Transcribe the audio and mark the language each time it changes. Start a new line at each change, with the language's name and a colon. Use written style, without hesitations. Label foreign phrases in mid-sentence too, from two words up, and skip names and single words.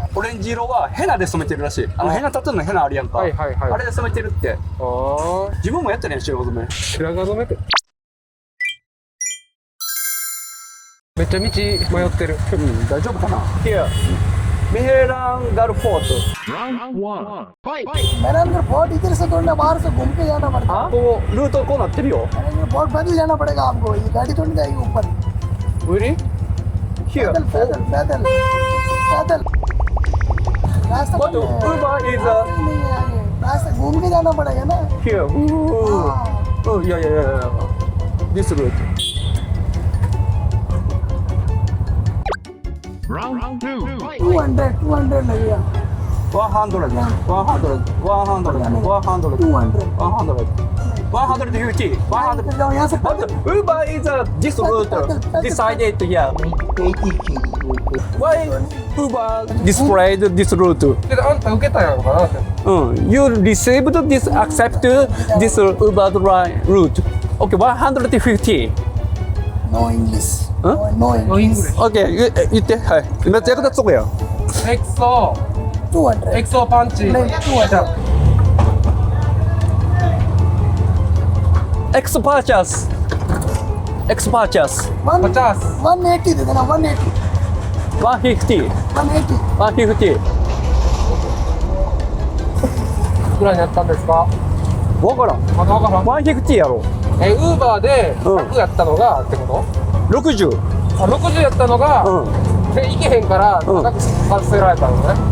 Japanese: オレンジ色はヘナで染めてるらしい。ヘナタトゥーのヘナあるやんか。はいはいはいあれで染めてるって。あ自分もやったね、白髪染め。あ白髪染めってめっちゃ道迷ってるうん、大丈夫かな。Here、メヘランガルフォート。
Hindi: मेहरानगढ़ फोर्ट इधर से थोड़ा बाहर से घूम के जाना पड़ता है।
Japanese: こうルートこうなってるよ。
Hindi: मेहरानगढ़ फोर्ट पैदल जाना पड़ेगा हमको, ये गाड़ी तो नहीं जाएगी ऊपर।
English: Really? Here。
Hindi: पैदल पैदल पैदल पैदल रास्ता
English: But
Hindi: बंद है।
English: Uber is
Hindi: रास्ता नहीं है आगे, रास्ता घूम के जाना पड़ेगा ना।
English: here。
Hindi: हाँ।
Japanese: いやいやいやいや。
English: This route。
Hindi: 200 लगेगा। 100。 150。 150。 जाओ यहाँ से
English: But Uber is this route decided here. Why Uber displayed this route?
Japanese: けどあんた受けたやんかなって
English: You received this, accept this Uber route. Okay, 150. No English. Huh? No English.
Japanese: Okay, 言って。はい。めっちゃ役立つとこや。エクソ 200. エクソパンチ
Hindi: नहीं 200.
English: Ex purchase. Ex purchase. 50
Hindi: 180 दे देना 180. 150. 180. 150.
Japanese: ぐらいになったんですかわからん。まだわからん 150やろ。ウーバーで100やったのがってこ 60。とあ60やったのがで行けへんから高くさせられたのね